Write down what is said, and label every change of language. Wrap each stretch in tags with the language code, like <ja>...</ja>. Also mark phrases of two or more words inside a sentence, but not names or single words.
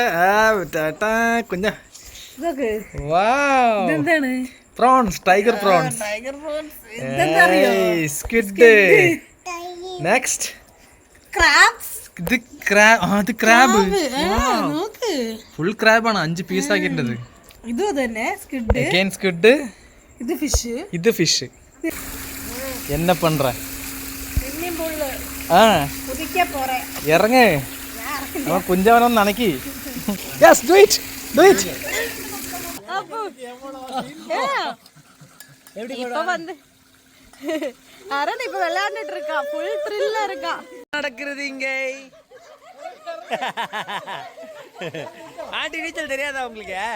<ml>കുഞ്ഞാ പ്രോൺസ്,</ml> <en>tiger prawns,</en> <ml>സ്ക്വിഡ്, നെക്സ്റ്റ് ഇത് ക്രാബ്.</ml> <en>full crab-ആണ്,</en> <ml>5 പീസ് ആക്കിയിട്ടത്. ഇത് തന്നെ സ്ക്വിഡ്, സ്ക്വിഡ്, ഇത് ഫിഷ്, ഇത് ഫിഷ്.</ml> <ta>என்ன பண்ற?</ta> <ml>ഇറങ്ങ്, അവൻ കുഞ്ചവനൊന്ന് അണക്കി.</ml> <en>യെസ്, do it, do it.</en> <ta>இப்ப வந்து அரண் இப்ப விளையாண்டுட்டு இருக்கா,</ta> <en>full thrill-ஆ</en> <ta>இருக்கா. நடக்கிறது இங்க. ஆண்டி நீச்சல் தெரியாதா உங்களுக்கு?</ta>